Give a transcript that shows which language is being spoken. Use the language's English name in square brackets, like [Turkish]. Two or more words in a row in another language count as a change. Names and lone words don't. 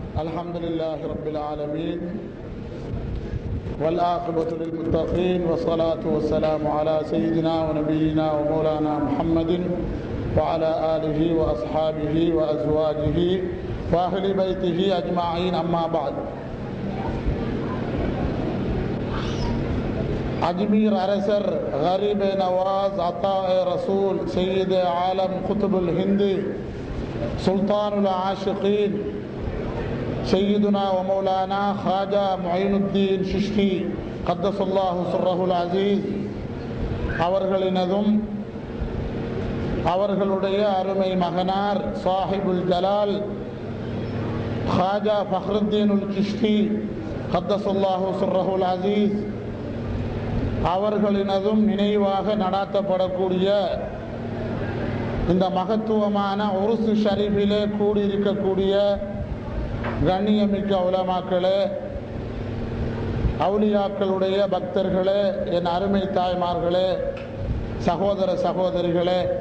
[Arabic] الحمد لله رب العالمين والعاقبة للمتقين والصلاة والسلام على سيدنا ونبينا ومولانا محمد وعلى آله وأصحابه وأزواجه وأهل بيته أجمعين أما بعد. [Urdu] اجمیر ارسر غریب نواز عطا رسول سید عالم قطب الہند سلطان العاشقین سیدنا و مولانا خواجہ معین الدین چشتی [Arabic] قدس الله سره العزيز [Tamil] அவர்களினதும் அவர்களுடைய அருமை மகனார் [Arabic] صاحب الجلال [Tamil] ख्वाजा फखरुद्दीनुल चिश्ती [Arabic] قدس الله سره العزيز [Tamil] அவர்களினதும் நினைவாக நடாத்தப்படக்கூடிய இந்த மகத்துவமான உருசு ஷரீஃபிலே கூடியிருக்கக்கூடிய கண்ணியமிக்க உலமாக்களே, அவுலியாக்களுடைய பக்தர்களே, என் அருமை தாய்மார்களே, சகோதர சகோதரிகளே,